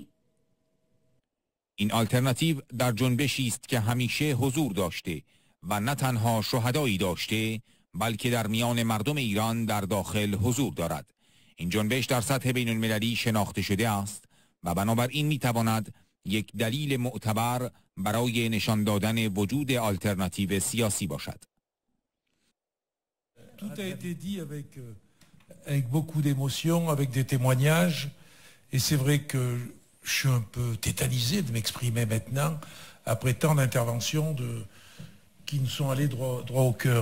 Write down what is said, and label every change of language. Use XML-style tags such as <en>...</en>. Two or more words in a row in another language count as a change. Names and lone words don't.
<fa>این آلترناتیو در جنبشی است که همیشه حضور داشته و نه تنها شهدایی داشته، بلکه در میان مردم ایران در داخل حضور دارد. این جنبش در سطح بین المللی شناخته شده است و بنابراین میتواند یک دلیل معتبر برای نشان دادن وجود آلترناتیو سیاسی باشد.</fa> <fr>Tout a été dit avec beaucoup d'émotion, avec des témoignages, et c'est vrai que je suis un peu tétanisé de m'exprimer maintenant, après tant d'interventions qui nous sont allées droit au cœur.</fr>